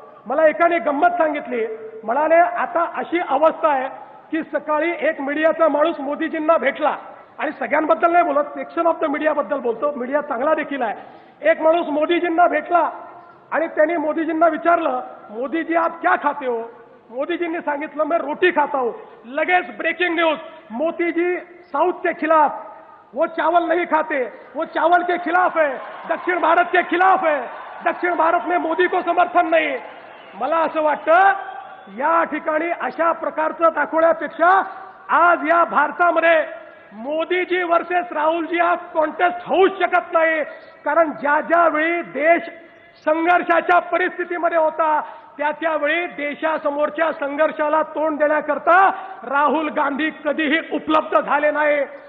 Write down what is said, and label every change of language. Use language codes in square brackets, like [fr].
[mr] मला एकाने गंमत सांगितली, म्हणाले आता अशी अवस्था आहे की सकाळी एक मीडियाचा माणूस मोदीजींना भेटला आणि सगळ्यांबद्दल नाही बोलत, सेक्शन ऑफ द मीडियाबद्दल बोलतो. मीडिया चांगला देखील आहे. एक माणूस मोदीजींना भेटला आणि त्यांनी मोदीजींना विचारलं, [hi] मोदीजी आप क्या खाते हो? [mr] मोदीजींनी सांगितलं, [hi] मैं रोटी खाता हूं. [mr] लगेच [hi] breaking news, Modi ji south के खिलाफ, वो चावल नहीं खाते, वो चावल के खिलाफ है, दक्षिण भारत के खिलाफ है, दक्षिण भारत में मोदी को समर्थन [mr] नाही. मला असं वाटतं या ठिकाणी अशा प्रकारचं दाखवण्यापेक्षा आज या भारतामध्ये मोदीजी वर्सेस राहुलजी हा कॉन्टेस्ट होऊच शकत नाही. कारण ज्या ज्या वेळी देश संघर्षाच्या परिस्थितीमध्ये होता त्यावेळी देशासमोरच्या संघर्षाला तोंड देण्याकरता राहुल गांधी कधीही उपलब्ध झाले नाही.